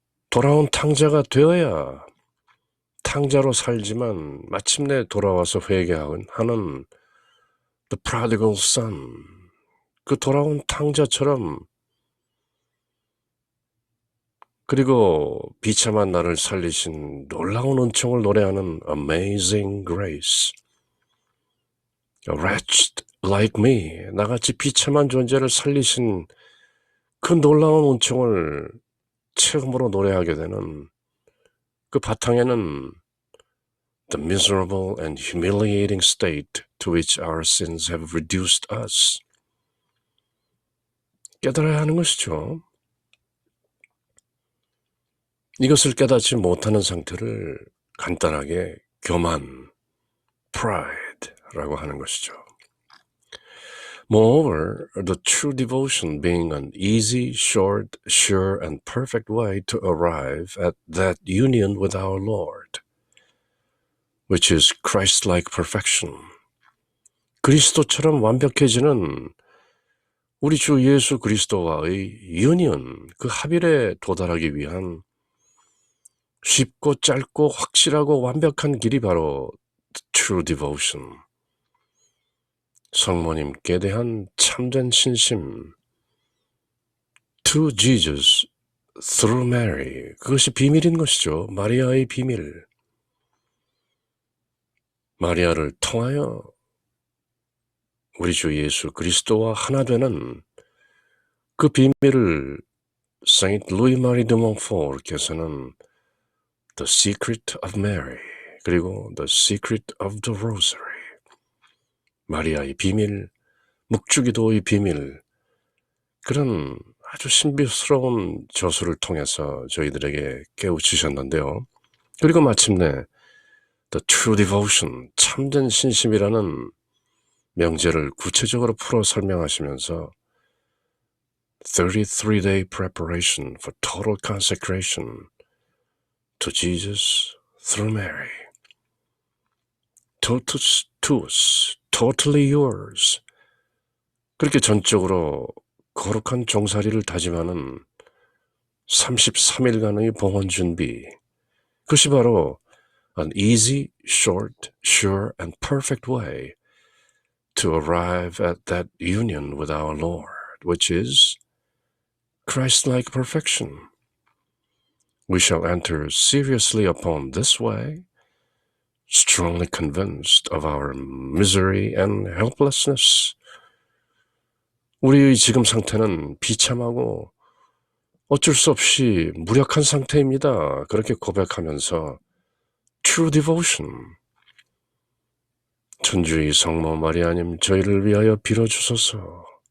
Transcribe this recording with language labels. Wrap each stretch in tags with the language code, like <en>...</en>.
<ko>돌아온 탕자가 되어야 탕자로 살지만 마침내 돌아와서 회개하는 the prodigal son, 그 돌아온 탕자처럼, 그리고 비참한 나를 살리신 놀라운 은총을 노래하는 amazing grace.</ko> <en>A wretched like me,</en> <ko>나같이 비참한 존재를 살리신 그 놀라운 은총을 처음으로 노래하게 되는 그 바탕에는</ko> <en>the miserable and humiliating state to which our sins have reduced us.</en> <ko>깨달아야 하는 것이죠. 이것을 깨닫지 못하는 상태를 간단하게 교만, pride라고 하는 것이죠.</ko> <en>Moreover, the true devotion being an easy, short, sure, and perfect way to arrive at that union with our Lord, which is Christ-like perfection.</en> <ko>그리스도처럼 완벽해지는 우리 주 예수 그리스도와의 유니언, 그 합일에 도달하기 위한 쉽고 짧고 확실하고 완벽한 길이 바로 true devotion. 성모님께 대한 참된 신심,</ko> <en>to Jesus through Mary.</en> <ko>그것이 비밀인 것이죠. 마리아의 비밀. 마리아를 통하여 우리 주 예수 그리스도와 하나 되는 그 비밀을 Saint Louis-Marie de Montfort께서는 The Secret of Mary 그리고 The Secret of the Rosary. 마리아의 비밀, 묵주기도의 비밀, 그런 아주 신비스러운 저수를 통해서 저희들에게 깨우치셨는데요. 그리고 마침내 The True Devotion, 참된 신심이라는 명제를 구체적으로 풀어 설명하시면서</ko> <en>33-day preparation for total consecration to Jesus through Mary.</en> <la>Totus tuus,</la> <en>totally yours.</en> <ko>그렇게 전적으로 거룩한 종살이를 다짐하는 33일간의 봉헌 준비. 그것이 바로</ko> <en>an easy, short, sure, and perfect way to arrive at that union with our Lord, which is Christ-like perfection. We shall enter seriously upon this way, strongly convinced of our misery and helplessness.</en> <ko>우리의 지금 상태는 비참하고 어쩔 수 없이 무력한 상태입니다. 그렇게 고백하면서 True Devotion, 천주의 성모 마리아님 저희를 위하여 빌어주소서.</ko>